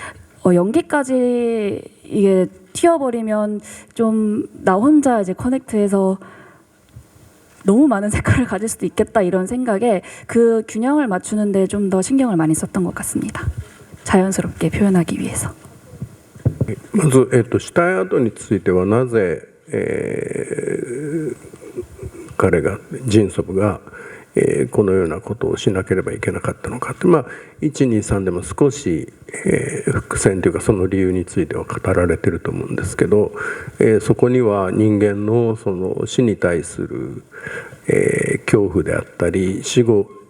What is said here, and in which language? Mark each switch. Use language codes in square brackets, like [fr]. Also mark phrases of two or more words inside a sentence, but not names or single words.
[ko] 연기까지 이게 튀어버리면 좀 나 혼자 이제 커넥트해서 너무 많은 색깔을 가질 수도 있겠다 이런 생각에 그 균형을 맞추는데 좀 더 신경을 많이 썼던 것 같습니다. 자연스럽게 표현하기 위해서. [ja] まず、死体跡についてはなぜ、彼がジンソブが、このようなことをしなければいけなかったのかって、123でも少し、伏線というかその理由については語られてると思うんですけど、そこには人間のその死に対する、恐怖であったり死後、